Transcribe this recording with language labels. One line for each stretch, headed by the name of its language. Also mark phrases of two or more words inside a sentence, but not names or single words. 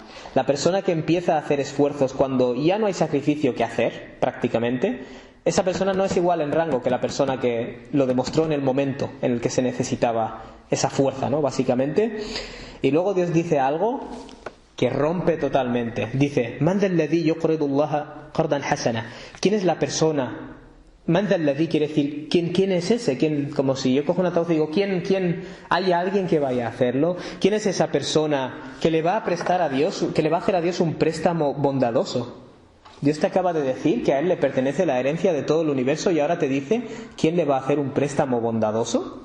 Spanish: La persona que empieza a hacer esfuerzos cuando ya no hay sacrificio que hacer, prácticamente, esa persona no es igual en rango que la persona que lo demostró en el momento en el que se necesitaba esa fuerza, ¿no? Básicamente. Y luego Dios dice algo que rompe totalmente. Dice,
Arabic: من ذا الذي يقرض الله قرضا حسنا.
Spanish: ¿Quién es la persona?
Arabic: من ذا الذي
Spanish: quiere decir, ¿quién es ese? ¿Quién? Como si yo cojo una tabla y digo, ¿quién? ¿Hay alguien que vaya a hacerlo? ¿Quién es esa persona que le va a prestar a Dios, que le va a hacer a Dios un préstamo bondadoso? Dios te acaba de decir que a Él le pertenece la herencia de todo el universo y ahora te dice, ¿quién le va a hacer un préstamo bondadoso?